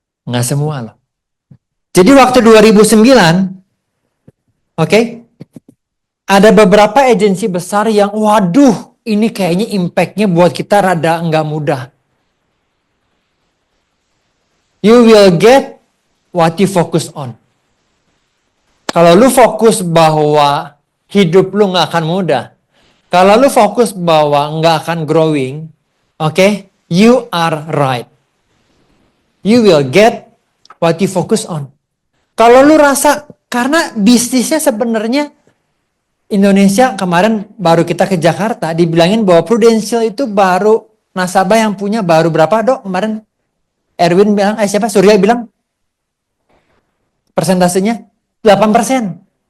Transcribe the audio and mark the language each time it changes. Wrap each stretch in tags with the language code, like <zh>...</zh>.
<id>Enggak semua loh. Jadi waktu 2009, oke, ada beberapa agensi besar yang waduh ini kayaknya impactnya buat kita rada enggak mudah.</id> <en>You will get what you focus on.</en> <id>Kalau lu fokus bahwa hidup lu nggak akan mudah, kalau lu fokus bahwa nggak akan growing, oke,</id> <en>you are right. You will get what you focus on.</en> <id>Kalau lu rasa karena bisnisnya sebenarnya Indonesia kemarin baru kita ke Jakarta dibilangin bahwa Prudential itu baru nasabah yang punya baru berapa dok kemarin? Erwin bilang, Surya bilang persentasenya 8%.</id>